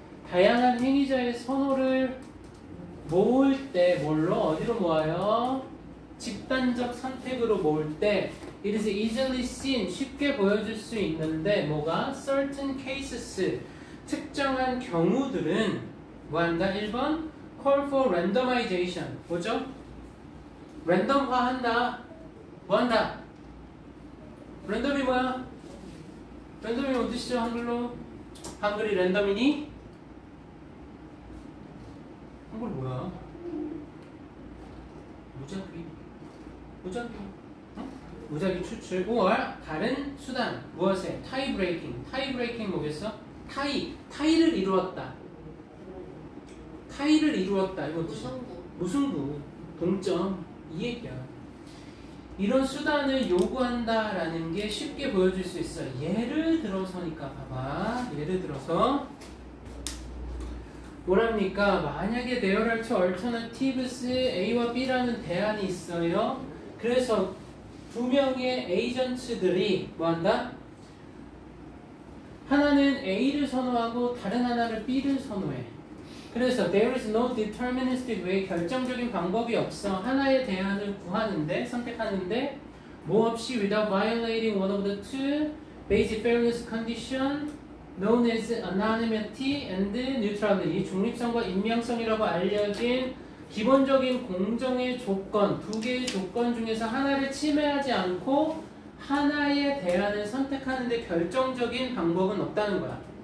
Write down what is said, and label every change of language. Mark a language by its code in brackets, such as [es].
[ko] 다양한 행위자의 선호를 모을 때 뭘로? 어디로 모아요? 집단적 선택으로 모을 때 [en] it is easily seen [ko] 쉽게 보여줄 수 있는데 뭐가? [en] certain cases [ko] 특정한 경우들은 뭐한다? 1번 [en] call for randomization [ko] 뭐죠? 랜덤화한다. 뭐한다? 랜덤이 뭐야? 랜덤이 어디 시죠? 한글로? 한글이 랜덤이니? 한글 뭐야? 무작위 응? 무작위 추출 or 다른 수단 무엇에? 타이 브레이킹 뭐겠어? 타이를 이루었다. 타이를 이루었다. 이거 무성부. 무승부, 동점, 이 얘기야. 이런 수단을 요구한다라는 게 쉽게 보여줄 수 있어요. 예를 들어서니까 봐봐. 예를 들어서 뭐랍니까? 만약에 [en] there are two alternatives [ko] A와 B라는 대안이 있어요. 그래서 두 명의 에이전트들이 뭐한다? 하나는 A를 선호하고 다른 하나를 B를 선호해. 그래서 [en] there is no deterministic way, [ko] 결정적인 방법이 없어. 하나의 대안을 구하는데, 선택하는데 뭐 없이 [en] without violating one of the two basic fairness condition known as anonymity and neutrality, [ko] 중립성과 익명성이라고 알려진 기본적인 공정의 조건, 두 개의 조건 중에서 하나를 침해하지 않고 하나의 대안을 선택하는데 결정적인 방법은 없다는 거야.